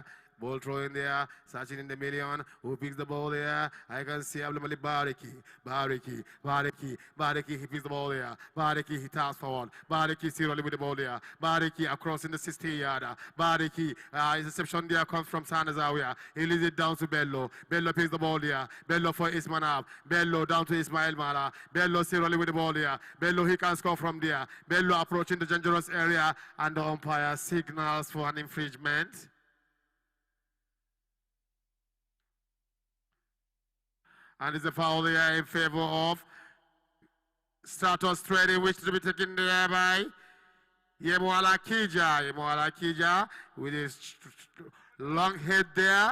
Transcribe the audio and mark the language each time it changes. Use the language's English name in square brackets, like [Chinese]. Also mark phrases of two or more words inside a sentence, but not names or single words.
[English] Ball throwing there, searching in the million. Who picks the ball there? I can see Abdul Malik Bariki. Bariki, he picks the ball there. Bariki, he taps forward. Bariki still rolling with the ball there. Bariki across in the 60-yarder. Bariki, his reception there comes from Sanazawa. He leads it down to Bello. Bello picks the ball there. Bello for Ismanab. Bello down to Ismail Mala. Bello still rolling with the ball there. Bello, he can score from there. Bello approaching the dangerous area, and the umpire signals for an infringement. And it's a foul there in favor of Stratos Trading, which to be taken there by Yemo Alakija with his long head there.